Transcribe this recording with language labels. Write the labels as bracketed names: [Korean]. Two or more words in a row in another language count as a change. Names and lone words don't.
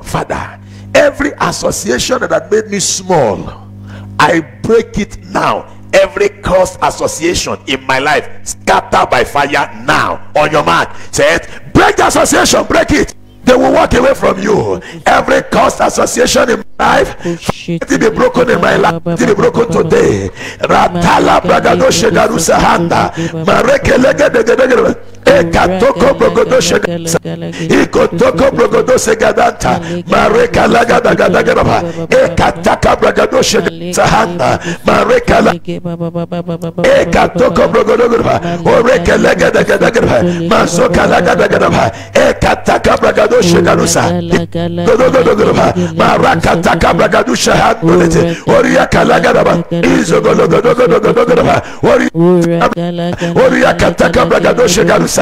[English] Father, every association that had made me small, I break it now. Every cursed association in my life, scatter by fire now. On your mark, say it. Break the association, break it. They will walk away from you. Every cursed association in my life, let it be broken in my life. Let it be broken today. Ratala bragado shegarusa handa. Mareke legedegedegede. Ekatoko brogodo shegarusa. Ikotoko brogodo segadanta. Mareka lagadagadagadaba. Ekataka bragado shegarusa handa. Mareka la. Ekatoko brogodo gadaba. Oreke legedegedegede. Masoka lagadagada. Ekataka bragado shegarusa. Marakataka bragado shahadolete. Oriaka lagadaba. Izogologodogodogodogodoba. Oriakataka bragado shegarusa.